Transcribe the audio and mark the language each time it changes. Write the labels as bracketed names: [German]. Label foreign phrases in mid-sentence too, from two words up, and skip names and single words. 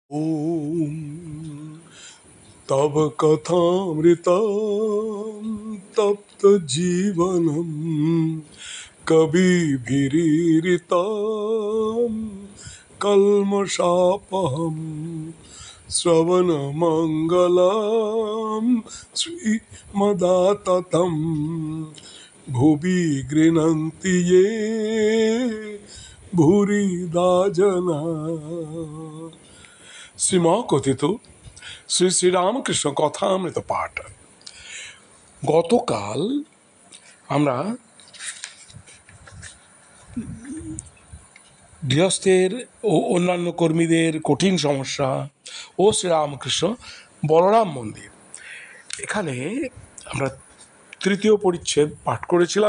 [Sanskrit] ॐ तव कथामृतं तप्तजीवनं कविभिरीरितं कल्मषापहं श्रवणमङ्गलं श्रीमदाततं भुवि गृह्णन्ति ये भूरिदा जना। [Bangla] শ্রীমা কথিত শ্রী শ্রীরামকৃষ্ণ কথামৃত পাঠ। গতকাল আমরা গৃহস্থের ও অন্যান্য কর্মীদের কঠিন সমস্যা ও শ্রীরামকৃষ্ণ বলরাম মন্দির, এখানে আমরা তৃতীয় পরিচ্ছেদ পাঠ করেছিলাম।